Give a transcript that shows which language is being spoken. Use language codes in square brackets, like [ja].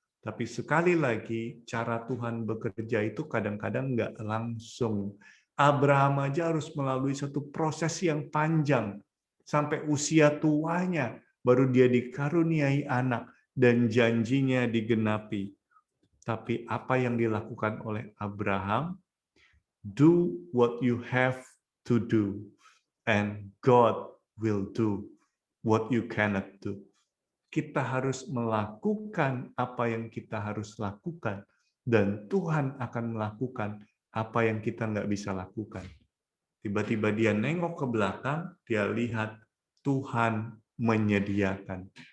[id] Tapi sekali lagi cara Tuhan bekerja itu kadang-kadang nggak langsung. Abraham aja harus melalui satu proses yang panjang. Sampai usia tuanya baru dia dikaruniai anak dan janjinya digenapi. Tapi apa yang dilakukan oleh Abraham? [en] Do what you have to do, and God will do what you cannot do. [id] Kita harus melakukan apa yang kita harus lakukan, dan Tuhan akan melakukan apa yang kita nggak bisa lakukan. Tiba-tiba dia nengok ke belakang, dia lihat Tuhan menyediakan.